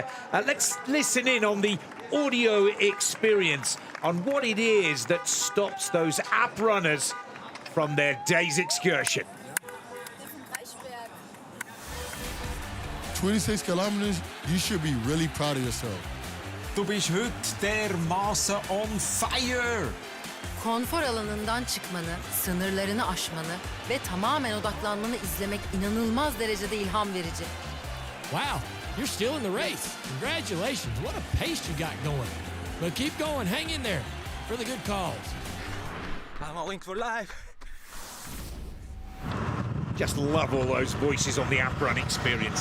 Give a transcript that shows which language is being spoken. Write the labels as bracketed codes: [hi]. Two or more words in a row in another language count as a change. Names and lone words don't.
[en] Let's listen in on the audio experience on what it is that stops those app runners from their day's excursion. 26 kilometers, you should be really proud of yourself. [de] Du bist heute dermaßen [en] on fire. [tr] Konfor alanından çıkmanı, sınırlarını aşmanı ve tamamen odaklanmanı izlemek inanılmaz derecede ilham verici. [en] Wow, you're still in the race. Congratulations, what a pace you got going. But keep going, hang in there for the good cause. I'm on Wings for Life. Just love all those voices on the app run experience.